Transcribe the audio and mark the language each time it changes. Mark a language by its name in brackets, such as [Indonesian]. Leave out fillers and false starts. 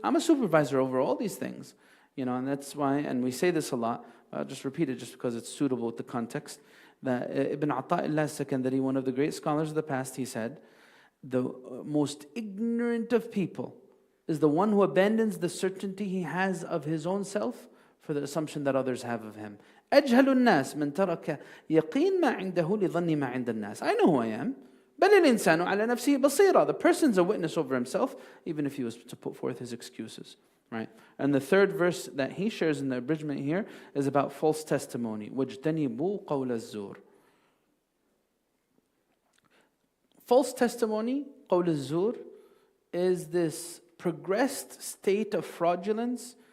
[English] I'm a supervisor over all these things. And that's why, and we say this a lot, I'll just repeat it just because it's suitable with the context, that Ibn Ata'illah Sakandari, one of the great scholars of the past, he said, the most ignorant of people is the one who abandons the certainty he has of his own self for the assumption that others have of him. [Arabic] أجهل الناس من ترك يقين ما عنده لظن ما عند الناس. [English] I know who I am. [Arabic] بل الإنسان على نفسه بصيرة. [English] The person's a witness over himself, even if he was to put forth his excuses. Right? And the third verse that he shares in the abridgment here is about false testimony. [Arabic] وَاجْتَنِبُوا قَوْلَ الزُّورِ. [English] False testimony, [Arabic] قول الزور, [English] is this progressed state of fraudulence.